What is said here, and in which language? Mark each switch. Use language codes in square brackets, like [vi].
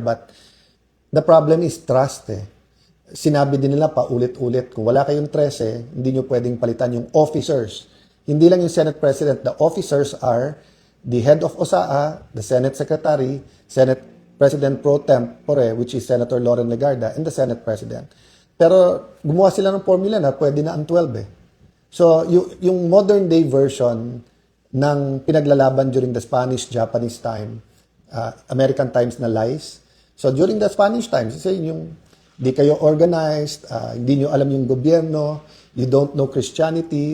[en] But the problem is trust [tl] eh. Sinabi din nila pa ulit-ulit, kung wala kayong 13, hindi nyo pwedeng palitan yung officers. Hindi lang yung Senate President. [en] The officers are the head of OSAA, the Senate Secretary, Senate President Pro Tempore, which is Senator Loren Legarda, and the Senate President. [tl] Pero gumawa sila ng formula na pwede na ang 12 eh. So, yung modern day version ng pinaglalaban during the Spanish-Japanese time, American times na lies. So, during the Spanish times, yung di kayo organized, hindi nyo alam yung gobyerno, [en] you don't know Christianity.